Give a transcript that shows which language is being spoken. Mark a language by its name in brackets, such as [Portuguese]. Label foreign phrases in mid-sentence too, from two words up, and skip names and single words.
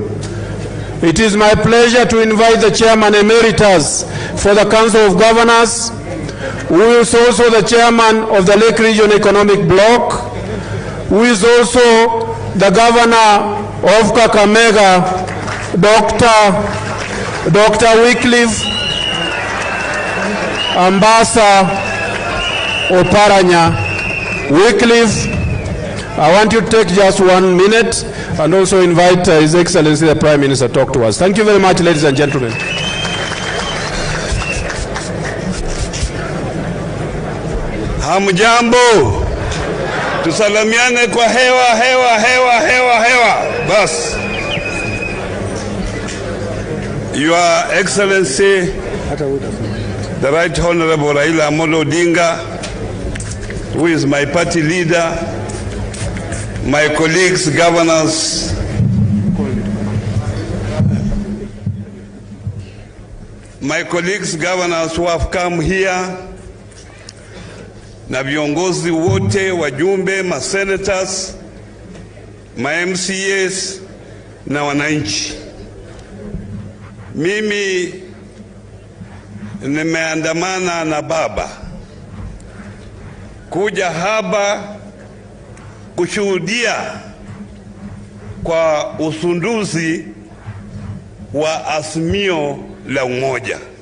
[English] It is my pleasure to invite the Chairman Emeritus for the Council of Governors, who is also the Chairman of the Lake Region Economic Bloc, who is also the Governor of Kakamega, Dr. Wycliffe Ambassa Oparanya. Wycliffe, I want you to take just 1 minute and also invite His Excellency the Prime Minister to talk to us. Thank you very much, ladies and gentlemen. [Swahili] Hamjambo. Tusalamiane kwa hewa. Bas. [English] Your Excellency, the Right Honorable Raila Amolo Odinga, who is my party leader, my colleagues, governors, who have come here, [Swahili] na viongozi wote, wajumbe, ma-senators, ma-MCAs na wananchi. Mimi nimeandamana na baba kuja hapa kushuhudia kwa usunduzi wa azimio la umoja.